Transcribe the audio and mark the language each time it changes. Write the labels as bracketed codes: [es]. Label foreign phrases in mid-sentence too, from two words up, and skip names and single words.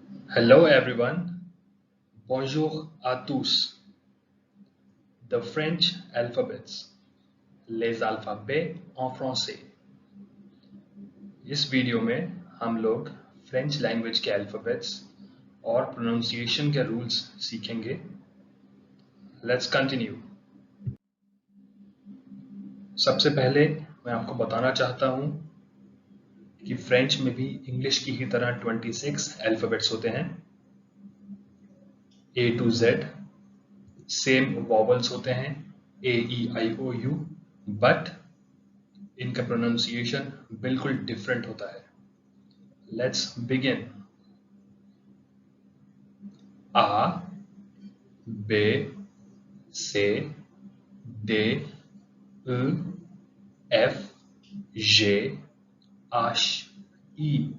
[en] Hello everyone, [fr] bonjour à tous. [en] The French alphabets, [fr] les alphabets en français. [hi] इस वीडियो में हम लोग [en] French language [hi] के अल्फाबेट्स और प्रोनाउंसिएशन के रूल्स सीखेंगे. [en] let's continue. [hi] सबसे पहले मैं आपको बताना चाहता हूं कि फ्रेंच में भी इंग्लिश की ही तरह 26 अल्फाबेट्स होते हैं. [en] A to Z same vowels [hi] होते हैं, AEIOU, बट इनका प्रोनाउंसिएशन बिल्कुल डिफरेंट होता है. [en] let's begin. A, [fr] B, C, D, E, F, G, H, I.